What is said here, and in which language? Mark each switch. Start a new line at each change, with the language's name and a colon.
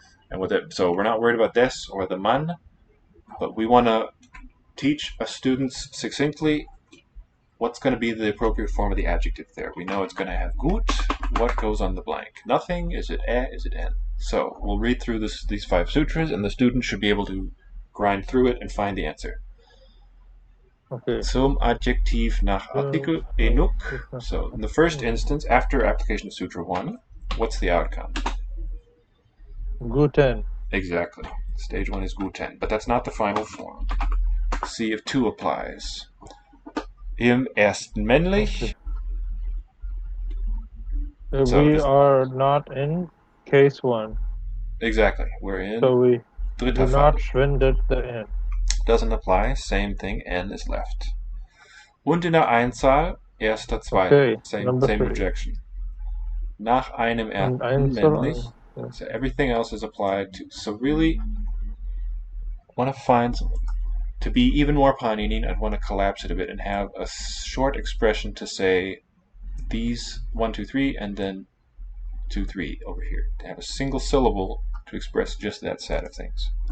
English: And with it, so we're not worried about des or the Mann, but we want to teach a student succinctly what's going to be the appropriate form of the adjective there. We know it's going to have gut. What goes on the blank? Nothing. Is it is it en? So we'll read through these 5 sutras, and the student should be able to grind through it and find the answer. Okay.
German: Zum Adjektiv nach Artikel enuk.
English: So in the first instance, after application of Sutra 1, what's the outcome?
German: Guten.
English: Exactly. Stage 1 is guten, but that's not the final form. See if 2 applies.
German: Im ersten männlich.
English: We are not in case 1. Exactly. We're in. So we do
German: dritter
English: not schwindet the N. Doesn't apply. Same thing. N is left.
German: Und in der Einzahl, erster, zweiter.
English: Okay, Same 3. rejection.
German: Nach einem ersten männlich.
English: So everything else is applied to. So really, want to find something. To be even more Paninine, I'd want to collapse it a bit and have a short expression to say these 1, 2, 3, and then 2, 3 over here. To have a single syllable to express just that set of things.